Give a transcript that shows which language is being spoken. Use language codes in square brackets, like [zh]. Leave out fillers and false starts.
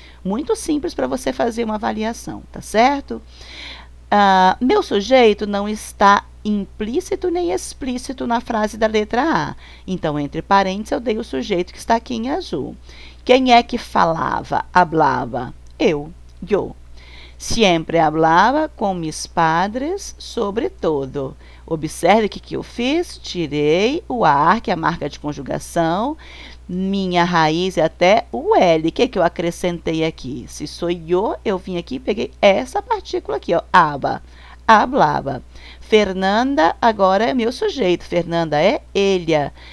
[pt] Muito simples para você fazer uma avaliação, tá certo? Meu sujeito não está implícito nem explícito na frase da letra A. Então, entre parênteses, eu dei o sujeito que está aqui em azul. Quem é que falava, hablava? Eu. [es] Sempre hablava com mis padres sobre todo. [pt] Observe o que eu fiz. Tirei o ar, que é a marca de conjugação. Minha raiz é até o L. O que eu acrescentei aqui? Se sou eu vim aqui e peguei essa partícula aqui, ó. Aba. Hablava. Fernanda agora é meu sujeito. Fernanda é ella.